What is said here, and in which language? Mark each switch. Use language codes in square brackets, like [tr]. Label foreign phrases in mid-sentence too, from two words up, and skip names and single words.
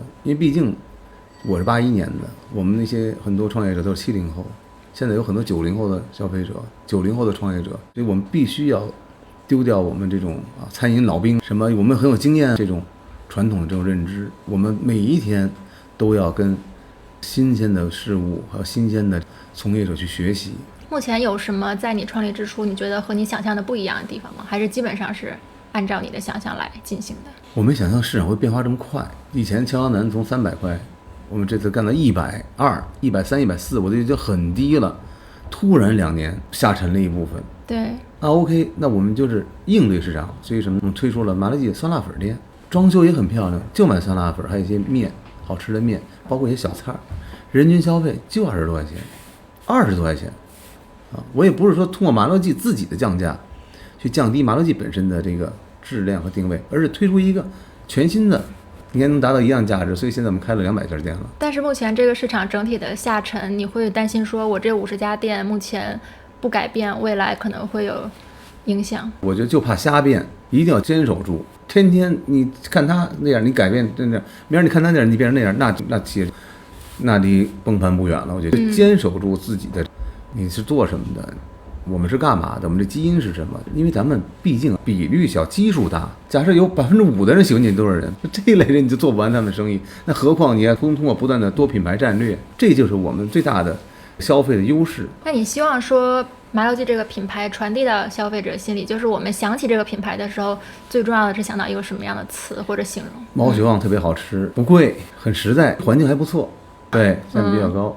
[zh] 因為畢竟我是81年的，我們那些很多創業者都是70後，現在有很多90後的消費者，90後的創業者，所以我們必須要丟掉我們這種餐飲老兵什麼，我們很有經驗這種傳統的這種認知，我們每一天都要跟新鮮的事物和新鮮的從業者去學習。目前有什麼在你創立之初你覺得和你想象的不一樣的地方嗎？還是基本上是按照你的想象來進行的？我没想到市场会变化这么快，以前敲腰南从300块，我们这次干到120、130、140，我就已经很低了，突然2年下沉了一部分。对，那 OK， 那我们就是应对市场，所以什么？我们推出了麻六记酸辣粉店，装修也很漂亮，就卖酸辣粉，还有一些面，好吃的面，包括一些小菜，人均消費就20多塊錢，20多塊錢啊！我也不是說通過麻六記自己的降價，去降低麻六記本身的這個質量和定位，而是推出一個全新的，應該能達到一樣價值，所以現在我們開了200家店了。但是目前這個市場整體的下沉，你會擔心說我這50家店目前不改變，未來可能會有影響？我覺得就怕瞎變，一定要堅守住。天天你看他那樣，你改變真的，明兒你看他那樣，你變成那樣，那企業那離崩盤不遠了。我覺得堅守住自己的，你是做什麼的？我們是幹嘛的？我們的基因是什麼？因為咱們畢竟比率小，基數大。假設有5%的人喜歡你多少人，這一類人你就做不完他們的生意。那何況你還通過不斷的多品牌戰略，這就是我們最大的消費的優勢。那你希望說麻六記這個品牌傳遞到消費者心裡，就是我們想起這個品牌的時候，最重要的是想到一個什麼樣的詞或者形容？毛血旺特別好吃，不貴，很實在，環境還不錯，對，價格比較高。